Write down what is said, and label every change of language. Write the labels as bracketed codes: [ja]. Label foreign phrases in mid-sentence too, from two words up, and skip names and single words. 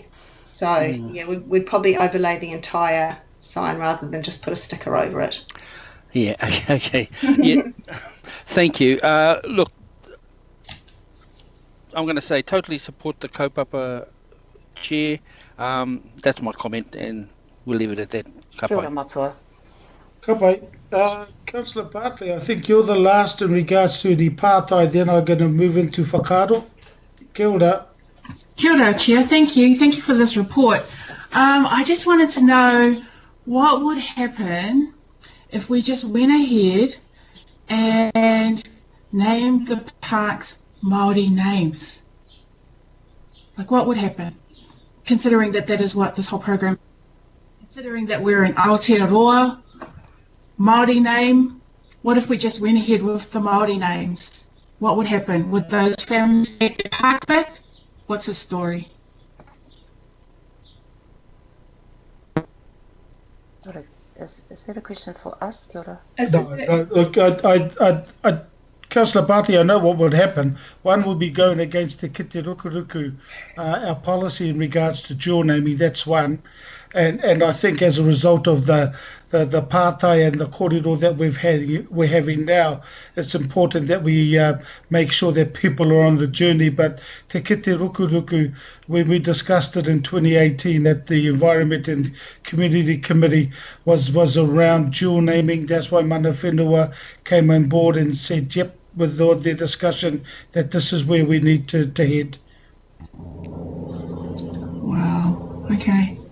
[en] So we'd probably overlay the entire sign rather than just put a sticker over it. Yeah. Okay. Yeah. Thank you. Look, I'm going to say totally support the kaupapa, Chair. That's my comment, and we'll leave it at that. [mi] Kia ora matua. Kapai. [en] Councillor Bartley, I think you're the last in regards to the apartheid, then I'm going to move into whakaaro. [mi] Kia ora. Kia ora, [en] Chair. Thank you. Thank you for this report. I just wanted to know what would happen if we just went ahead and named the parks Māori names. Like, what would happen? Considering that is what this whole program, considering that we're in Aotearoa, Māori name, what if we just went ahead with the Māori names? What would happen? Would those families get their parks back? What's the story? Is that a question for us, [mi] Kia ora? [en] No, look, Councillor Bartley, I know what would happen. One would be going against the Kite Rukuruku, our policy in regards to dual naming, that's one. And I think as a result of the pātai and the kōrero that we're having now, it's important that we make sure that people are on the journey. But te kite rukuruku, when we discussed it in 2018 at the Environment and Community Committee, was around dual naming. That's why Mana Whenua came on board and said, yep, with all their discussion, that this is where we need to head. Wow, okay.